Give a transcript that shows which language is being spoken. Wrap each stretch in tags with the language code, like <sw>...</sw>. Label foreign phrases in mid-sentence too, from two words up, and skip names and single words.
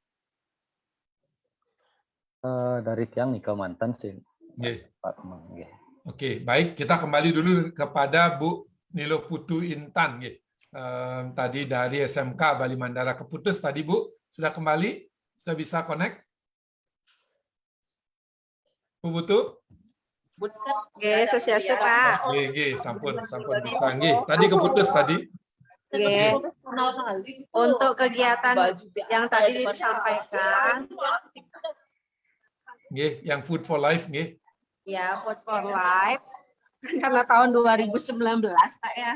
<id>Dari tiang Nike Mantan sih. Pak Komang. Oke, baik. Kita kembali dulu kepada Bu Nilo Putu Intan. Tadi dari SMK Bali Mandara keputus tadi, Bu. Sudah kembali? Sudah bisa connect? Bu Putu? Sosiastu, Pak. Sampun bisa. Tadi keputus tadi. Untuk kegiatan yang tadi disampaikan, yang Food for Life, ya Food for Life, karena tahun 2019, Pak ya.</id>